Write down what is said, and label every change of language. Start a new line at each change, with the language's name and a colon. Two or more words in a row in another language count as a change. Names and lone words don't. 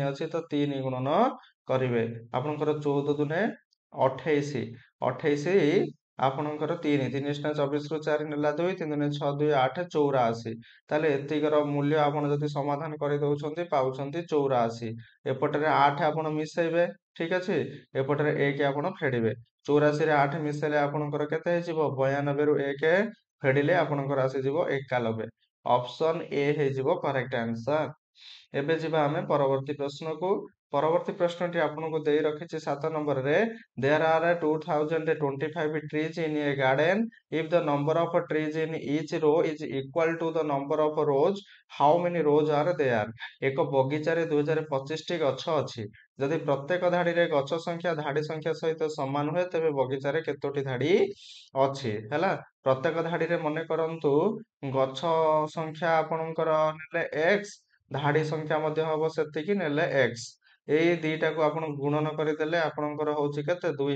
Odia: ଅଛି ତ 3 ଗୁଣନ କରିବେ ଆପଣଙ୍କର 14 ଦୁନେ 28 28 ଆପଣଙ୍କର 3 3 ଟା 24 ରୁ 4 ନେଲା 2 3 ଦୁନେ 6 2 8 84 ତାହେଲେ ଏତିକର ମୂଲ୍ୟ ଆପଣ ଯଦି ସମାଧାନ କରିଦଉଛନ୍ତି ପାଉଛନ୍ତି 84 ଏପଟରେ 8 ଆପଣ ମିଶେଇବେ ଠିକ ଅଛି ଏପଟରେ 1 ଆପଣ ଫେଡିବେ 84 ରେ 8 ମିଶେଇଲେ ଆପଣଙ୍କର କେତେ ହେଇଯିବ 92 ରୁ 1 ଫେଡିଲେ ଆପଣଙ୍କର ଆସିଯିବ 91 ଅପସନ ଏ ହେଇଯିବ
English: correct answer.
Odia: ଏବେ ଯିବା ଆମେ ପରବର୍ତ୍ତୀ ପ୍ରଶ୍ନକୁ। ପରବର୍ତ୍ତୀ ପ୍ରଶ୍ନଟି ଆପଣଙ୍କୁ ଦେଇ ରଖିଛି 7 ନମ୍ବରରେ
English: there are 2025 trees in a garden if the number of trees in each row is equal to the number of rows how many rows are there
Odia: ଏକ ବଗିଚାରେ 2025 ଟି ଗଛ ଅଛି ଯଦି ପ୍ରତ୍ୟେକ ଧାଡିରେ ଗଛ ସଂଖ୍ୟା ଧାଡି ସଂଖ୍ୟା ସହିତ ସମାନ ହୁଏ ତେବେ ବଗିଚାରେ କେତୋଟି ଧାଡି ଅଛି ହେଲା ପ୍ରତ୍ୟେକ ଧାଡିରେ ମନେ କରନ୍ତୁ ଗଛ ସଂଖ୍ୟା ଆପଣଙ୍କର ନେଲେ x ଧାଡି ସଂଖ୍ୟା ମଧ୍ୟ ହବ ସେତିକି ନେଲେ x ଏଇ ଦିଟାକୁ ଆପଣ ଗୁଣନ କରିଦେଲେ ଆପଣଙ୍କର ହଉଛି କେତେ